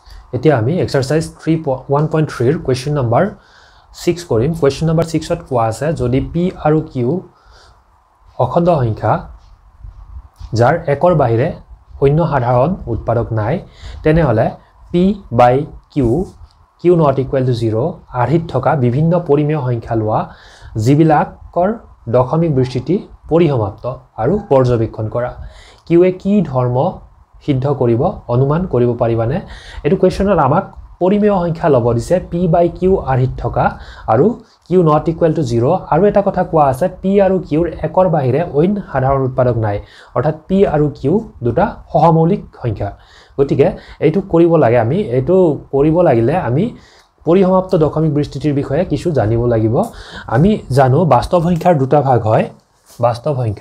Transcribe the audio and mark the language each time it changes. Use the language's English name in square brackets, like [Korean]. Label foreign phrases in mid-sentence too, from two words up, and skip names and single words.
[Assamese] এতিয়া আমি এক্সাৰসাইজ 1.3 ৰ [English] question number [Assamese] 6 কৰিম [English] question number [Assamese] 6 ত কোৱা আছে যদি p আৰু q অখণ্ড সংখ্যা যাৰ একৰ বাহিৰে অন্য সাধাৰণ উৎপাদক নাই তেনেহলে [English] p by q not equal to 0 [Assamese] আৰ্হিত থকা বিভিন্ন পৰিমেয় সংখ্যা লোৱা যিবিলাকৰ দশমিক বিস্তৃতি পৰিসমাপ্ত আৰু পৰ্যবেক্ষণ কৰা q এ কি ধৰ্ম সিদ্ধ কৰিব অনুমান কৰিব পাৰিবানে এটো কোৱেশ্চনত আমাক পৰিমেয় সংখ্যা লব দিছে [English] p by q [Assamese] আৰ্হিত থকা আৰু q [English] not equal to 0 [Assamese] আৰু এটা কথা কোৱা আছে p আৰু q ৰ একৰ বাহিৰে অন্য সাধাৰণ উৎপাদক নাই অৰ্থাৎ p আৰু q দুটা সহমৌলিক সংখ্যা গতিকে এইটো কৰিব লাগে আমি এইটো কৰিব লাগিলে আমি পৰিসমাপ্ত দশমিক বিস্তৃতিৰ বিষয়ে কিছু জানিব লাগিব আমি জানো বাস্তৱ সংখ্যাৰ দুটা ভাগ হয় বাস্তৱ